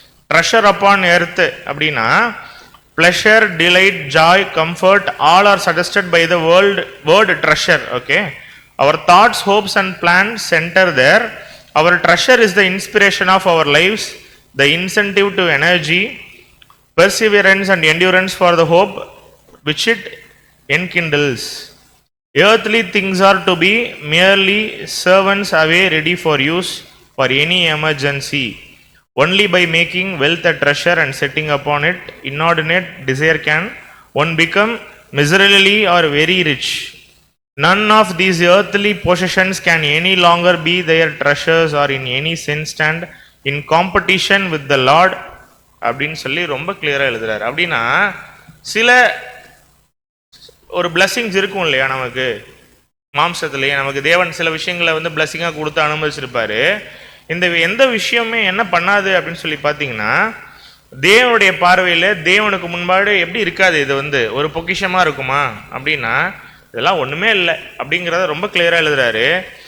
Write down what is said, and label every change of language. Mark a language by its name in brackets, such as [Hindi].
[English] treasure upon earth [Tamil] அப்படின்னா [English] Pleasure, delight, joy, comfort all are suggested by the word treasure. Okay, our thoughts, hopes and plans centre there. Our treasure is the inspiration of our lives, the incentive to energy, perseverance and endurance for the hope which it enkindles. Earthly things are to be merely servants away ready for use for any emergency. Only by making wealth a treasure and setting upon it inordinate desire can one become miserably or very rich. None of these earthly possessions can any longer be their treasures or in any sense stand in competition with the Lord [Tamil] அப்படின்னு சொல்லி ரொம்ப கிளியராக எழுதுறாரு. அப்படின்னா சில ஒரு blessings இருக்கும் இல்லையா நமக்கு மாம்சத்துலேயே, நமக்கு தேவன் சில விஷயங்களை பிளஸ்ஸிங்காக கொடுத்து அனுமதிச்சிருப்பாரு. இந்த எந்த விஷயமே என்ன பண்ணாது அப்படின்னு சொல்லி பார்த்தீங்கன்னா, தேவனுடைய பார்வையில் தேவனுக்கு முன்பாடு எப்படி இருக்காது, இது ஒரு பொக்கிஷமாக இருக்குமா அப்படின்னா இதெல்லாம் ஒன்றுமே இல்லை அப்படிங்கிறத ரொம்ப கிளியராக எழுதுறாரு.